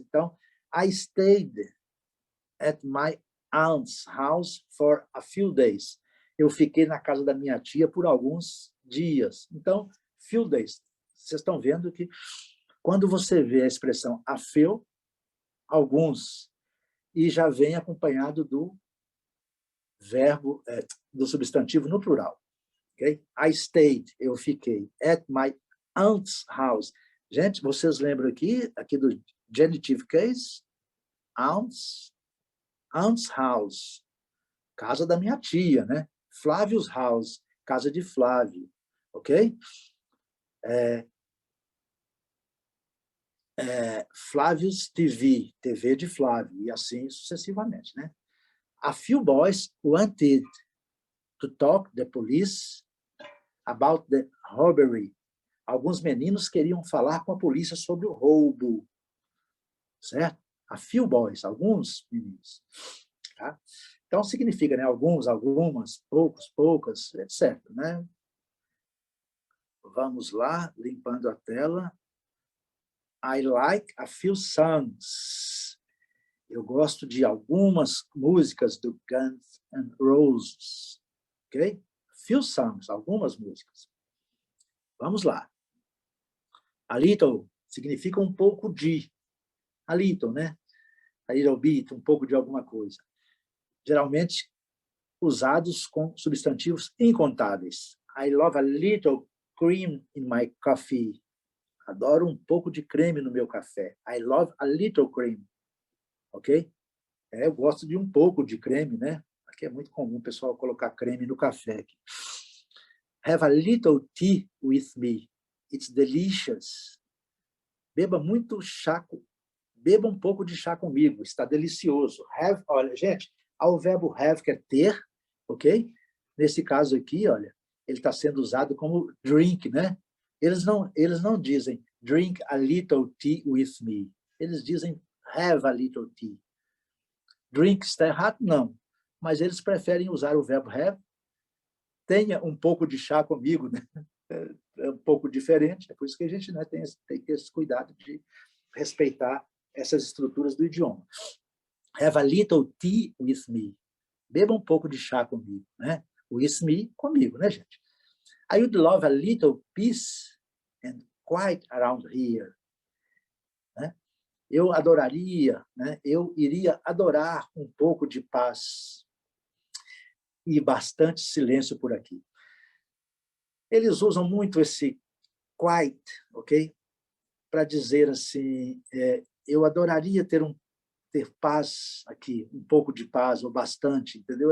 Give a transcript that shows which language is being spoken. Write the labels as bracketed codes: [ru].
[pt] Então, [en] I stayed at my aunt's house for a few days. [pt] Eu fiquei na casa da minha tia por alguns dias. Então, [en] few days. [pt] Vocês estão vendo que quando você vê a expressão a few, alguns, e já vem acompanhado do verbo, do substantivo no plural. Okay? [en] I stayed, [pt] eu fiquei, [en] at my aunt's house. [pt] Gente, vocês lembram aqui do genitive case? [en] Aunt's house, [pt] casa da minha tia, né? [en] Flávio's house, [pt] casa de Flávio, ok? Flávio's TV, TV de Flávio, e assim sucessivamente, né? [en] A few boys wanted to talk to the police about the robbery. [pt] Alguns meninos queriam falar com a polícia sobre o roubo, certo? [en] A few boys, [pt] alguns meninos, tá? Então significa, né? Alguns, algumas, poucos, poucas, etc, né? Vamos lá, limpando a tela. [en] I like a few songs. [pt] Eu gosto de algumas músicas do Guns N' Roses, ok? [en] Few songs, [pt] algumas músicas. Vamos lá. A little significa um pouco de. A little, né? A little bit, um pouco de alguma coisa. Geralmente usados com substantivos incontáveis. [en] I love a little cream in my coffee. [pt] Adoro um pouco de creme no meu café. [en] I love a little cream. [pt] Ok? Eu gosto de um pouco de creme, né? Aqui é muito comum o pessoal colocar creme no café. Aqui. [en] Have a little tea with me. It's delicious. [pt] Beba muito chá, beba um pouco de chá comigo. Está delicioso. Have, olha, gente, ao verbo have, que é ter, ok? Nesse caso aqui, olha, ele está sendo usado como drink, né? Eles não dizem [en] drink a little tea with me. [pt] Eles dizem [en] have a little tea. [pt] Drink está errado? Não. Mas eles preferem usar o verbo have. Tenha um pouco de chá comigo, né? É um pouco diferente. É por isso que a gente, né, tem que ter esse cuidado de respeitar essas estruturas do idioma. [en] Have a little tea with me. [pt] Beba um pouco de chá comigo, né? [en] With me, [pt] comigo, né, gente? [en] I would love a little peace and quiet around here. [pt] Né? Eu adoraria, né? Eu iria adorar um pouco de paz e bastante silêncio por aqui. Eles usam muito esse quiet, ok? Para dizer assim, eu adoraria ter paz aqui, um pouco de paz, ou bastante, entendeu?